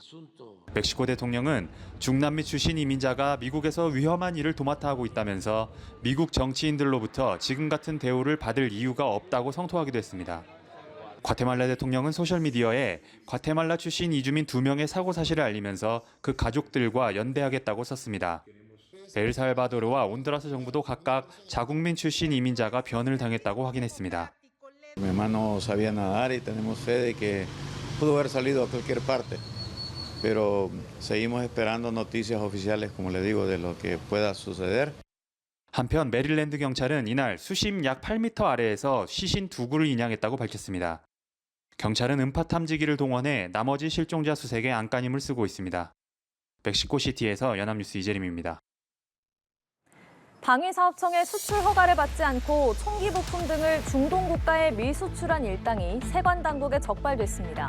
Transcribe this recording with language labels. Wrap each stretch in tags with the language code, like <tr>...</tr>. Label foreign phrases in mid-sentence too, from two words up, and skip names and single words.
<ko>멕시코 대통령은 중남미 출신 이민자가 미국에서 위험한 일을 도맡아 하고 있다면서 미국 정치인들로부터 지금 같은 대우를 받을 이유가 없다고 성토하기도 했습니다. 과테말라 대통령은 소셜미디어에 과테말라 출신 이주민 2명의 사고 사실을 알리면서 그 가족들과 연대하겠다고 썼습니다. 엘살바도르와 온두라스 정부도 각각 자국민 출신 이민자가 변을 당했다고 확인했습니다.</ko> <es>Mi hermano sabía nadar y tenemos fe de que pudo haber salido a cualquier parte, pero seguimos esperando noticias oficiales, como le digo, de lo que pueda suceder.</es> <ko>한편 메릴랜드 경찰은 이날 수심 약 8m 아래에서 시신 2구를 인양했다고 밝혔습니다. 경찰은 음파 탐지기를 동원해 나머지 실종자 수색에 안간힘을 쓰고 있습니다. 멕시코시티에서 연합뉴스 이재림입니다. 방위사업청의 수출 허가를 받지 않고 총기 부품 등을 중동 국가에 밀수출한 일당이 세관 당국에 적발됐습니다.</ko>